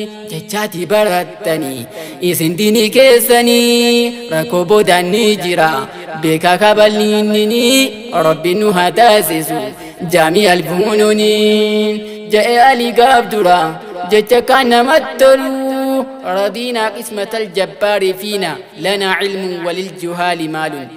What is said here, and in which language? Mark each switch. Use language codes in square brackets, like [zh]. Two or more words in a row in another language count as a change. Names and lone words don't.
[om] Jechaati barattanii, isin diinii keessanii, rakkoo boodaan ni jira, beekaa kaballiinnini, Rabbi nu haa taasisu, Jaami'al Funuunii. Je'e Ali gaaf dura, jecha kan namatti tolu, [ar] رضينا قسمة الجبار فينا، لنا علم وللجهال مال،